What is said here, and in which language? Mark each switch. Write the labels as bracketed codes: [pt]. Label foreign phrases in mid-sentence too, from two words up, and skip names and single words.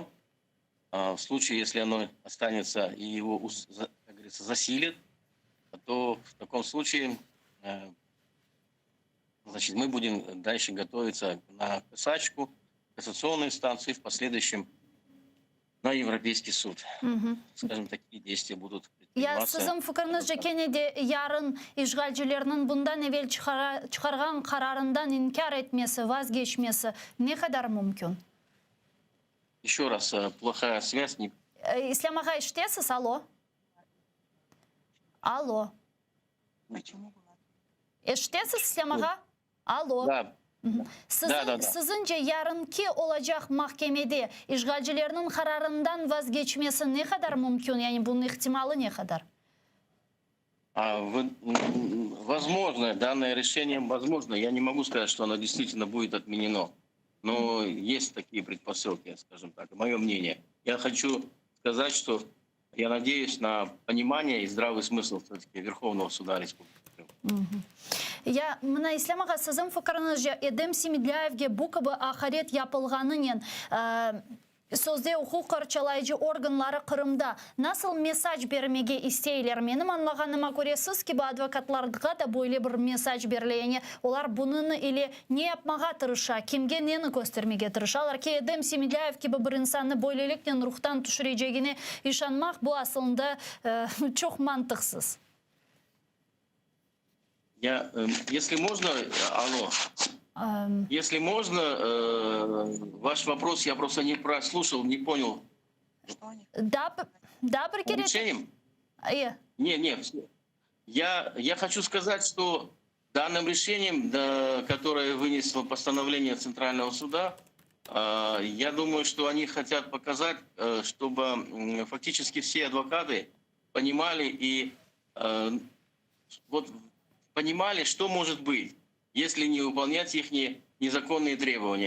[ru] В случае, если оно останется и его, как говорится, засилит, то в таком случае значит, мы будем дальше готовиться на кассационную инстанцию и в последующем на Европейский суд. Скажем, такие действия будут [crh] Ya sizin fikrinizce Kennedy yarın işgalcilerinin bundan evvel çıkargan kararından inkar etmesi, vazgeçmesi ne kadar mümkün? [ru] Еще раз, плохая связь. [crh] İslam Ağa iştesiz, alo? Alo. İştesiz İslam Ağa? Alo. [ru] Да. [crh] Sizince yarınki olacak mahkemede işgalcilerinin kararından vazgeçmesi ne kadar mümkün? Yani bunun ihtimali ne kadar? [ru] Возможно, данное решение возможно. Я не могу сказать, что оно действительно будет отменено. Но есть такие предпосылки, скажем так, мое мнение. Я хочу сказать, что я надеюсь на понимание и здравый смысл все-таки Верховного суда Республики Крым. [crh] Ya, mına İslam Ağa, sizin fikrinizce Эдем Семедляевге bu gibi ahiret yapılğanının Sözde hukuk qarşılayıcı organları Kırım'da nasıl mesaj vermege isteyler? Benim anlağanıma göre siz ki bu advokatlarga da böyle bir mesaj verileyeni. Olar bunun ile ne yapmağa tırışa, kimge neni göstermege tırışalar ki Edem Semidlayev gibi bir insanı böylelikle ruhtan düşüreceğine işanmak bu aslında çok mantıksız. [ru] Если можно, алло. Если можно, ваш вопрос я просто не прослушал, не понял. Да, Решением? Не. Я хочу сказать, что данным решением, которое вынесло постановление Центрального суда, я думаю, что они хотят показать, чтобы фактически все адвокаты понимали понимали, что может быть, если не выполнять их незаконные требования.